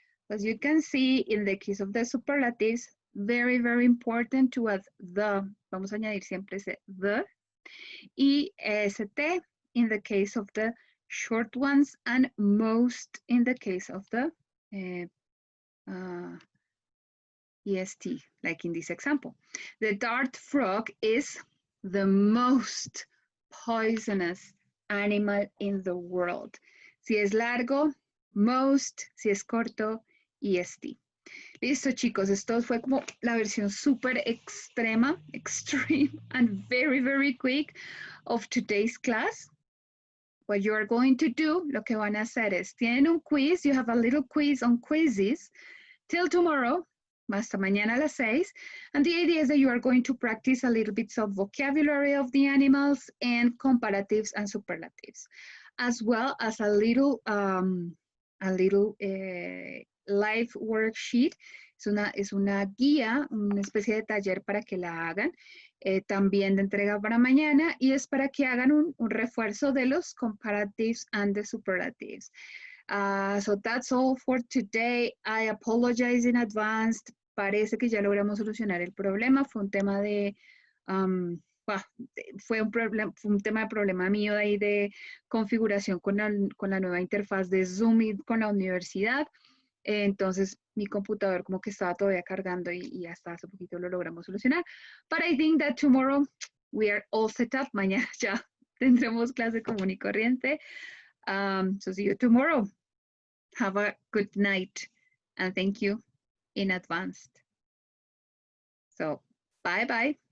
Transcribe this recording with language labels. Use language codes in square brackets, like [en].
[en] As you can see, in the case of the superlatives, very, very important to add the, [es] vamos a añadir siempre ese the, [en] EST in the case of the short ones, and most in the case of the EST, like in this example. The dart frog is the most poisonous animal in the world. [es] Si es largo, most, si es corto, EST. Listo, chicos, esto fue como la versión súper extrema, [en] extreme, and very, very quick of today's class. What you are going to do, [es] lo que van a hacer es, tienen un quiz, [en] you have a little quiz on quizzes till tomorrow, [es] hasta mañana a las 6, [en] and the idea is that you are going to practice a little bit of vocabulary of the animals and comparatives and superlatives, as well as a little live worksheet. [es] Es una guía, una especie de taller para que la hagan, también de entrega para mañana, y es para que hagan un refuerzo de los [en] comparatives and the superlatives. So that's all for today. I apologize in advance. [es] Parece que ya logramos solucionar el problema. Fue un tema de... fue un tema de problema mío ahí de configuración con la nueva interfaz de Zoom y con la universidad. Entonces mi computador como que estaba todavía cargando y hasta hace poquito lo logramos solucionar. [en] But I think that tomorrow we are all set up. [es] Mañana ya tendremos clase común y corriente. [en] So see you tomorrow. Have a good night and thank you in advance. So bye bye.